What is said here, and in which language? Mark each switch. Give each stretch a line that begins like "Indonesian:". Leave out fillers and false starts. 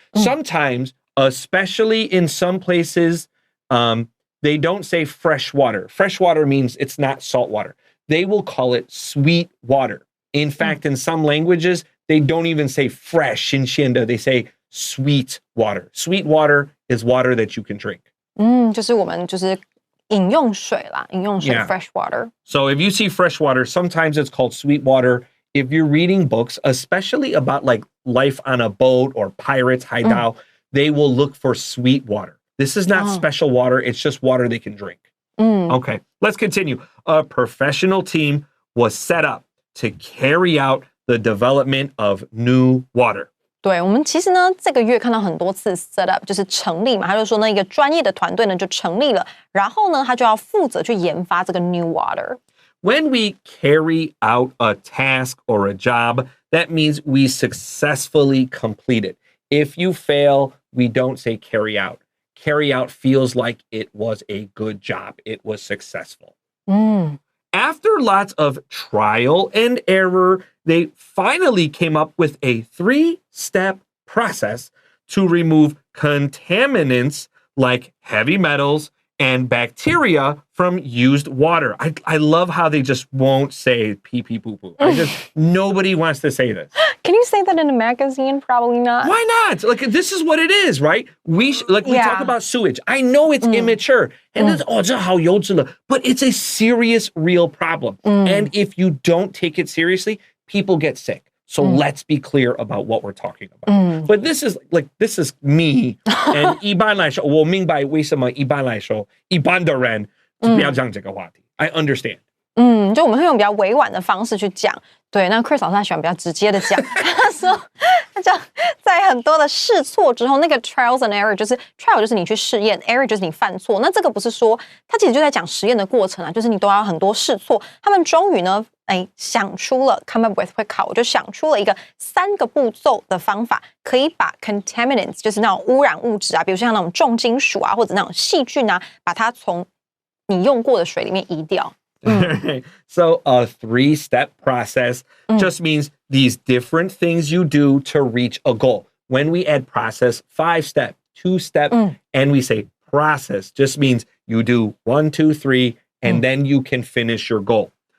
English: Sometimes, especially in some places, they don't say fresh water. Fresh water means it's not salt water. They will call it sweet water. In fact, in some languages, they don't even say fresh in Shinda. They say sweet water. Sweet water is water that you can drink.
Chinese: 就是我们就是饮用水啦，饮用水 fresh water.
English: So if you see fresh water, sometimes it's called sweet water. If you're reading books, especially about like life on a boat or pirates, haidao, they will look for sweet water. This is not special water. It's just water they can drink. Okay, let's continue. A professional team was set up to carry out the development of NEWater.
Chinese: 对，我们其实呢，这个月看到很多次 set up 就是成立嘛，他就说呢，一个专业的团队呢就成立了，然后呢，他就要负责去研发这个 NEWater。
English: When we carry out a task or a job, that means we successfully complete it. If you fail, we don't say carry out. Carry out feels like it was a good job. It was successful. After lots of trial and error, they finally came up with a 3-step process to remove contaminants like heavy metals and bacteria from used water. I love how they just won't say pee pee poo poo. Nobody wants to say this. Can you say that in a magazine? Probably not. Why not? Like this is what it is, right? We talk about sewage. I know it's immature, and it's
Chinese: 这好幼稚了,
English: but it's a serious, real problem. And if you don't take it seriously, people get sick. So let's be clear about what we're talking about. But this is me.
Chinese: And 一般来说，我明白为什么一般来说，一般的人不要讲这个话题.
English: I understand.
Chinese: 就我们会用比较委婉的方式去讲。对，那 Chris 老师他喜欢比较直接的讲。他说，他讲在很多的试错之后，那个
English: trials and error
Chinese: 就是 trial 就是你去试验 ，error 就是你犯错。那这个不是说，他其实就在讲实验的过程啊，就是你都要很多试错。他们终于呢，想出了
English: come up with
Chinese: 会考，我就想出了一个3个步骤的方法，可以把 contaminants 就是那种污染物质啊，比如像那种重金属啊，或者那种细菌啊，把它从你用过的水里面移掉。
English: So a 3-step process just means these different things you do to reach a goal. When we add process, 5-step, 2-step, and we say process, just means you do 1, 2, 3, and then you can finish your goal.